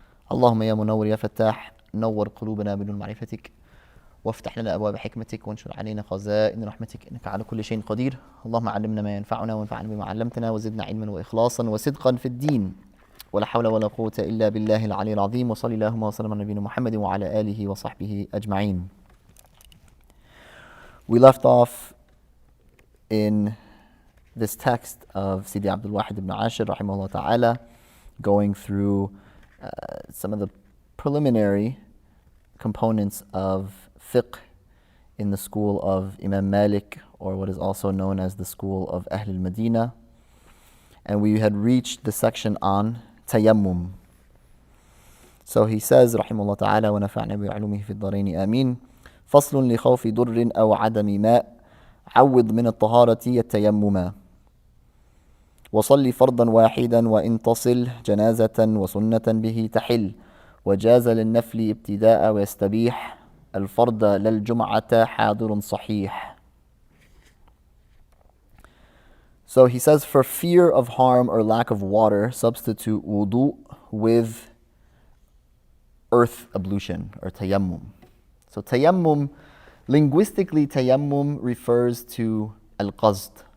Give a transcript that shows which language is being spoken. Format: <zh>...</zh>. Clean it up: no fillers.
<ar>Allahumma ya munawwir ya fattah, nawwir qulubana bidun ma'rifatik, وافتح لنا أبواب حكمتك وانشر علينا خزائن رحمتك إنك على كل شيء قدير. اللهم علمنا ما ينفعنا وانفعنا بما علمتنا وزدنا علما وإخلاصا وصدقا في الدين ولا حول ولا قوة إلا بالله العلي العظيم وصلى اللهم وسلم على نبينا محمد وعلى آله وصحبه أجمعين.</ar> <en>We left off in this text of Sidi Abdul Wahid ibn Ashir</en> <ar>rahimahullah ta'ala,</ar> <en>going through some of the preliminary components of fiqh in the school of Imam Malik, or what is also known as the school of Ahl al-Madinah. And we had reached the section on Tayammum. So he says,</en> <ar>rahimahullah ta'ala, وَنَفَعْنَا بِعُلُومِهِ فِي الدَّارَيْنِ آمين. فصل لخوف ضر أو عدم ماء عوض من الطهارة التيمم وصل فرضا واحدا وإن تصل جنازة وسنة به تحل وجاز للنفل ابتداء ويستبيح الفرض للجمعة حاضر صحيح.</ar> <en>So he says, for fear of harm or lack of water, substitute wudu with earth ablution or tayammum. So tayammum, linguistically, tayammum refers to al-qasd.</en>